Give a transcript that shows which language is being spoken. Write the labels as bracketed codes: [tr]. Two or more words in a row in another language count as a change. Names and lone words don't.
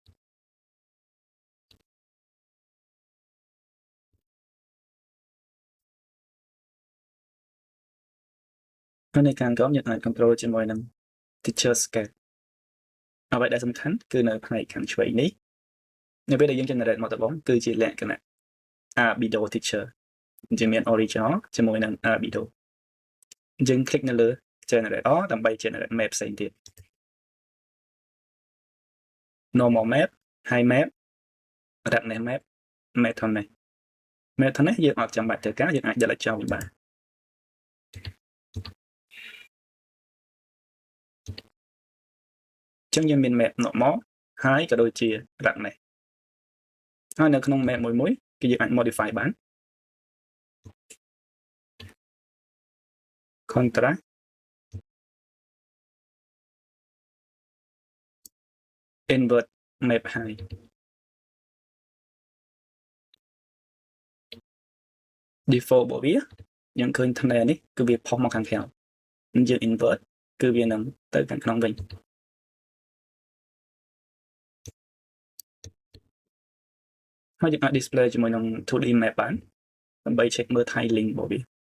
[km] ហើយនៅខាងក្រោមយើងអាច control ជាមួយនឹង [en] texture scale [km] អ្វីដែលសំខាន់គឺនៅផ្នែកខាងឆ្វេងនេះនៅពេលដែលយើង generate មកដំបូងគឺជាលក្ខណៈ [en] albedo texture [km] យើងមាន original ជាមួយនឹង albedo យើង click នៅលើ [en] generate all [km] ដើម្បី [en] generate map [km] ផ្សេងទៀត [en] normal map high map roughness map map [km] នេះយើងអត់ចាំបាច់ត្រូវការយើងអាច delete ចោលបានអញ្ចឹងយើងមាន [en] map normal high [km] ក៏ដូចជា roughness ហើយនៅក្នុង map មួយគឺយើងអាច modify បាន [en] contrast invert map high default [km] របស់វាយើងឃើញ thumbnail នេះគឺវាផុសមកខាងក្រៅយើង invert គឺវានឹងទៅខាងក្នុងវិញ ហើយយើងអាច display ជាមួយនឹង [en] 2D map [km] បានដើម្បី check មើល tiling របស់វា